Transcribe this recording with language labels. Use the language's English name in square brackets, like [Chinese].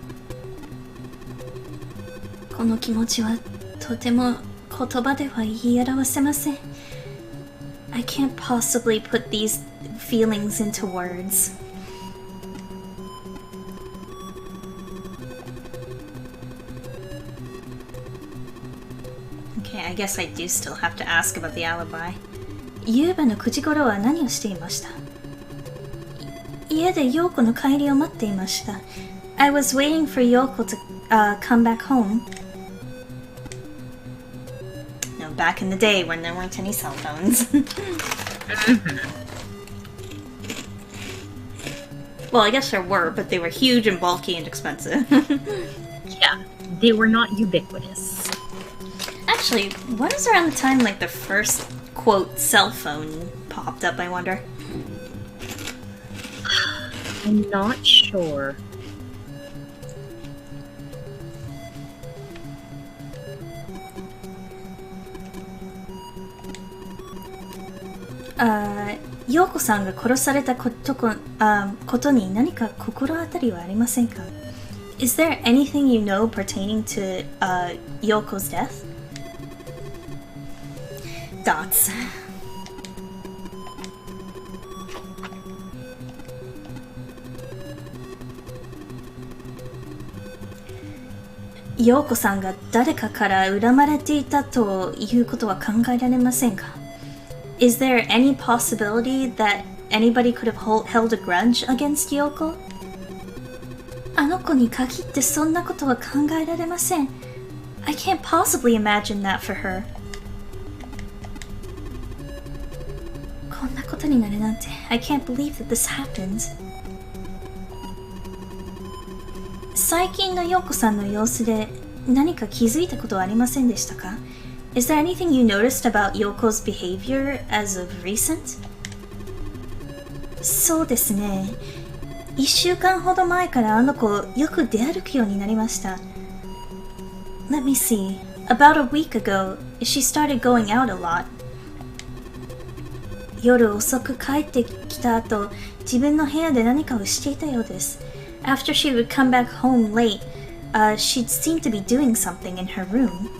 [Japanese] "この気持ちはとても言葉では言い表せません。 [English] I can't possibly put these feelings into words." Okay, I guess I do still have to ask about the alibi. [Japanese] 夕べの9時頃は何をしていました？家で陽子の帰りを待っていました。 [English] I was waiting for Yoko to come back home. No, back in the day when there weren't any cell phones. Well, I guess there were, but they were huge and bulky and expensive. Yeah, they were not ubiquitous. Actually, when was around the time like the first quote cell phone popped up, I wonder? I'm not sure. [Japanese] Yoko さんが殺されたことに何か心当たりはありませんか？ [English] Is there anything you know pertaining to Yoko's death? Dots. [Japanese] Yoko さんが誰かから恨まれていたということは考えられませんか？ [English] Is there any possibility that anybody could have held a grudge against Yoko? [Japanese] あの子に限ってそんなことは考えられません。 [English] I can't possibly imagine that for her. [Japanese] こんなことになるなんて [English] I can't believe that this happened. [Japanese] 最近の陽子さんの様子で何か気づいたことはありませんでしたか？ [English] Is there anything you noticed about Yoko's behavior as of recent? [Japanese] そうですね。 1週間ほど前からあの子よく出歩くようになりました。 [English] Let me see. About a week ago, she started going out a lot. [Japanese] 夜遅く帰ってきた後、自分の部屋で何かをしていたようです。 [English] After she would come back home late, she'd seem to be doing something in her room.